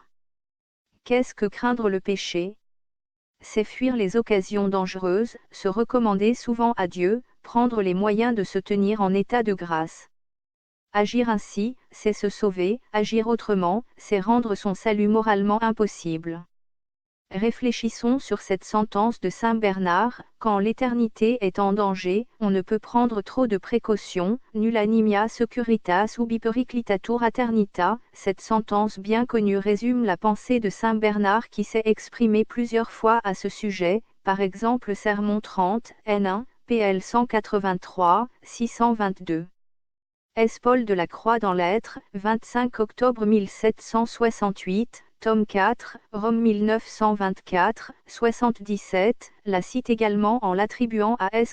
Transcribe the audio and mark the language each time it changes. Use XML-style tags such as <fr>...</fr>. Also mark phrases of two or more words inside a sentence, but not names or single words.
<fr>Qu'est-ce que craindre le péché? C'est fuir les occasions dangereuses, se recommander souvent à Dieu, prendre les moyens de se tenir en état de grâce. Agir ainsi, c'est se sauver, agir autrement, c'est rendre son salut moralement impossible. Réfléchissons sur cette sentence de saint Bernard, quand l'éternité est en danger, on ne peut prendre trop de précautions,</fr> <la>nulla nimia securitas ubi periclitatur aeternita.</la> <fr>Cette sentence bien connue résume la pensée de saint Bernard qui s'est exprimé plusieurs fois à ce sujet, par exemple Sermon 30, N1, PL 183, 622. S. Paul de la Croix dans Lettres, 25 octobre 1768, tome 4, Rome 1924, 77, la cite également en l'attribuant à S.</fr>